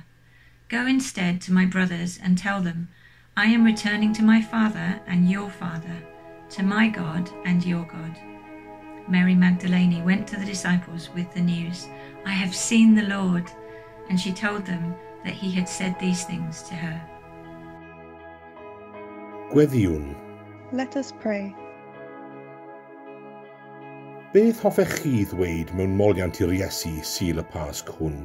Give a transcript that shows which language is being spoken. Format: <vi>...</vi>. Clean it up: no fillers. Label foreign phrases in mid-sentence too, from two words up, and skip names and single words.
<en>Go instead to my brothers and tell them, I am returning to my Father and your Father, to my God and your God." Mary Magdalene went to the disciples with the news, "I have seen the Lord," and she told them that he had said these things to her.</en> <cy>Gweddiwn.</cy> <en>Let us pray.</en> <cy>Beth hoffech chi ddweud mewn moliant i'r Iesu Sul y Pasg hwn?</cy>